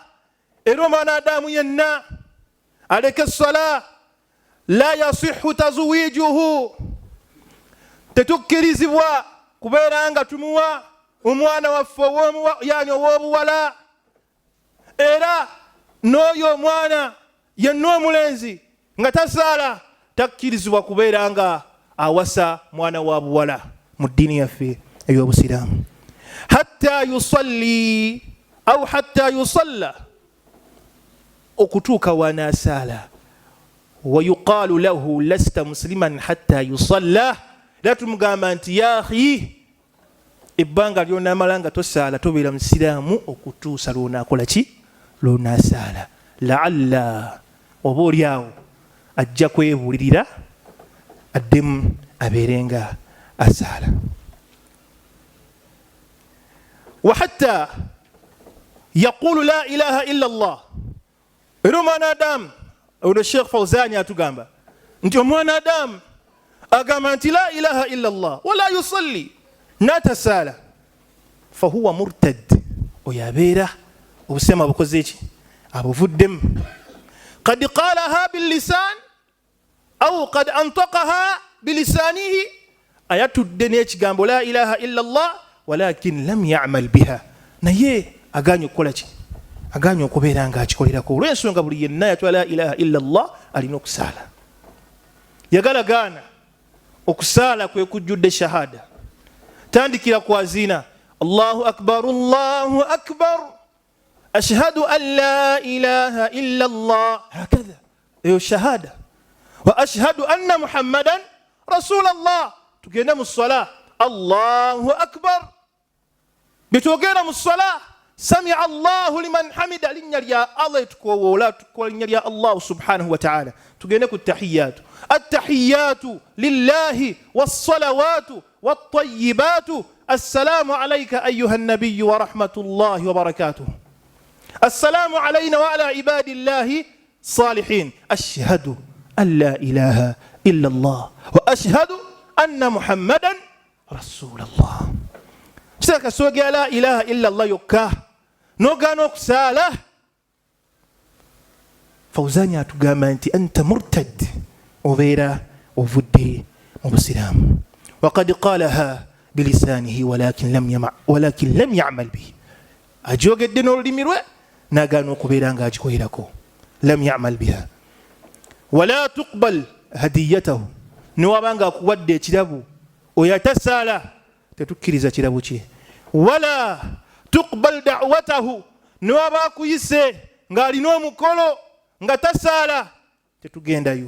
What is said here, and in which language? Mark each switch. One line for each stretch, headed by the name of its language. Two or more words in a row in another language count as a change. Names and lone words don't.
Ganda: Era omwanadamu yenna aleke ssala
Arabic: لا يصح تزويجه,
Ganda: tetukkirizibwa kubeera nga tumuwa omwana waffe yani ow'obuwala. Era n'oyo omwana yenna omulenzi nga tasaala takkirizibwa kubeera nga awasa mwana wa buwala mu ddiini yaffe ey'Obusiraamu.
Arabic: حتى يصلي أو حتى يصلى,
Ganda: okutuuka wanasaala.
Arabic: ويقال له لست مسلما حتى يصلى,
Ganda: era tumugamba nti
Arabic: يا أخي
Ganda: ebbanga ly'onaamala nga tosaala tobeera musiraamu okutuusa lw'onaakola ki? Lw'onaasaala. La'alla oba oli awo ajja kwebuulirira addemu abeerenga asaala.
Arabic: وحتى يقول لا إله إلا الله.
Ganda: Era omwanadamu ono Sheikh Fawzani atugamba nti omwanadamu agamba nti
Arabic: لا إله إلا الله ولا يصلي
Ganda: n'atasaala
Arabic: فهو مرتد,
Ganda: oyo abeera obusema bukoze ki? Abuvuddemu.
Arabic: قد قالها باللسان أو قد أنطقها بلسانه,
Ganda: ayatudde n'ekigambo
Arabic: لا إله إلا الله ولكن لم يعمل بها,
Ganda: naye aganye okukola ki? Aganye okubeera nga akikolerako. Olw'ensonga buli yenna yatwa
Arabic: لا إله إلا الله
Ganda: alina okusaala. Yagalagaana okusaala kwe kujjudde shahada. Tandikira ku azina
Arabic: الله أكبر الله أكبر أشهد أن لا إله إلا الله هكذا
Ganda: eyo shahada.
Arabic: وأشهد أن محمدا رسول الله.
Ganda: Tugenda mu ssala
Arabic: الله أكبر,
Ganda: bitwogera mu ssala
Arabic: سمع الله لمن حمده,
Ganda: linnya lya Allah tukowoola tukola linnya lya Allah
Arabic: سبحانه وتعالى.
Ganda: Tugende ku tahiyyatu.
Arabic: التحيات لله والصلوات والطيبات السلام عليك أيها النبي ورحمة الله وبركاته. السلام علينا وعلى عباد الله الصالحين. أشهد أن لا إله إلا الله وأشهد أن محمدا رسول الله.
Ganda: Kitaka soogera
Arabic: لا إله إلا الله
Ganda: yokka n'ogaana okusaala. Fawzani atugamba nti
Arabic: أنت مرتد,
Ganda: obeera ovudde mu busiraamu.
Arabic: وقد قالها بلسانه ولكن لم يعمل به,
Ganda: agyogedde n'olulimi lwe n'agaana okubeera nga agikolerako.
Arabic: لم يعمل بها. ولا تقبل هديته,
Ganda: newabanga akuwadde ekirabo oyo atasaala tetukkiriza kirabo kye.
Arabic: ولا تقبل دعوته,
Ganda: newaba akuyise ng'alina omukolo nga tasaala tetugendayo.